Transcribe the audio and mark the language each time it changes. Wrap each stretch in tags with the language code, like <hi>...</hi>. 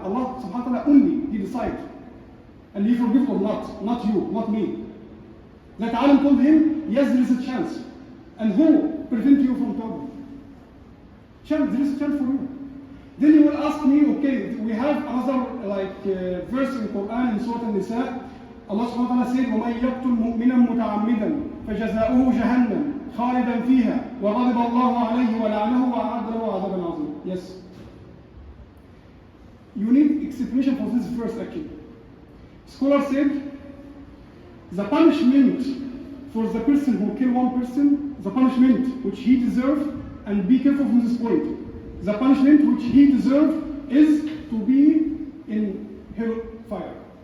<en>Allah subhanahu wa ta'ala only, He decides. And He forgives or not you, not me. That alim told him, yes, there is a chance. And who prevent you from tawbah? Chance, there is a chance for you. Then you will ask me, okay, we have another verse in Quran in Surah An-Nisa.</en> <ar>Allah subhanahu wa ta'ala said, وَمَنْ يَقْتُلْ مُؤْمِنًا مُتَعَمِّدًا فَجَزَاؤُهُ جَهَنَّمْ خَالِدًا فِيهَا وَغَضِبَ اللَّهُ عَلَيْهِ وَلَعْنَهُ وَأَعَدَّ لَهُ عَذَابًا عَظِيمًا.</ar> <en>Yes. You need explanation for this verse actually. Scholar said, the punishment for the person who killed one person, the punishment which he deserves, and be careful from this point, the punishment which he deserves is to be in hellfire.</en>